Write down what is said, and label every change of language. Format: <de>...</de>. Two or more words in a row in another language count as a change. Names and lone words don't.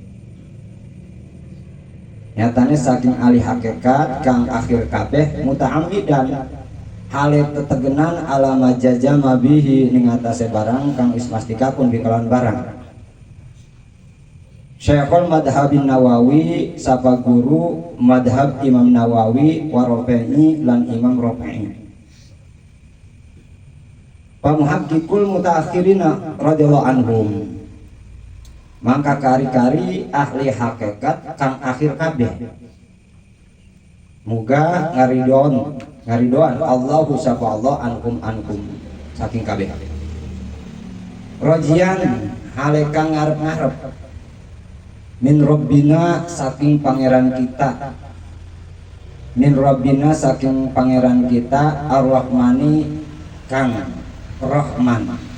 <jv>nyatane saking ahli hakikat kang akhir kabeh muta'ammidan hale tetegenan</jv> <ar>على ما جزم به</ar> <jv>ning atase barang kang ismastikakeun bikalan barang Syekhul Madhabin Nawawi sapa guru madhab Imam Nawawi wa Rafi'i lan Imam Rafi'i pamuhaqqiqul mutaakhirina</jv> <ar>رضي الله عنهم</ar> <jv>mangka kari-kari ahli hakikat kang akhir kabeh muga ngaridoan Allahu sapa Allah ankum saking kabeh rojian hale kang ngarep-ngarep</jv> <ar>من ربنا</ar> <jv>saking pangeran kita</jv> <ar>من ربنا</ar> <jv>saking pangeran kita Ar-Rahmani kang Rahman</jv>